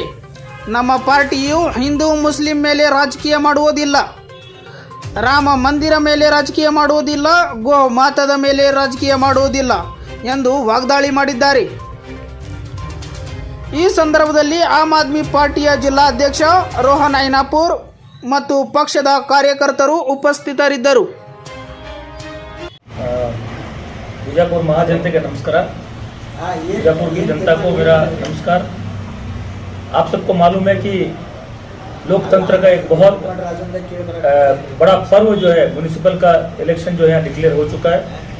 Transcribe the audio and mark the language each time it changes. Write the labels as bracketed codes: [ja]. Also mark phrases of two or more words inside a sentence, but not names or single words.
[kn] ನಮ್ಮ ಪಾರ್ಟಿಯು ಹಿಂದೂ ಮುಸ್ಲಿಂ ಮೇಲೆ ರಾಜಕೀಯ ಮಾಡುವುದಿಲ್ಲ, ರಾಮ ಮಂದಿರ ಮೇಲೆ ರಾಜಕೀಯ ಮಾಡುವುದಿಲ್ಲ, ಗೋ ಮಾತದ ಮೇಲೆ ರಾಜಕೀಯ ಮಾಡುವುದಿಲ್ಲ ಎಂದು ವಾಗ್ದಾಳಿ ಮಾಡಿದ್ದಾರೆ. ಈ ಸಂದರ್ಭದಲ್ಲಿ ಆಮ್ ಆದ್ಮಿ ಪಾರ್ಟಿಯ ಜಿಲ್ಲಾಧ್ಯಕ್ಷ ರೋಹನ್ ಐನಾಪುರ್ ಮತ್ತು ಪಕ್ಷದ ಕಾರ್ಯಕರ್ತರು ಉಪಸ್ಥಿತರಿದ್ದರು. [hi] बीजापुर महाजनता के नमस्कार। बीजापुर की जनता को मेरा नमस्कार। आप सबको मालूम है कि लोकतंत्र का एक बहुत बड़ा पर्व जो है म्युनिसिपल का इलेक्शन जो है यहाँ डिक्लेयर हो चुका है।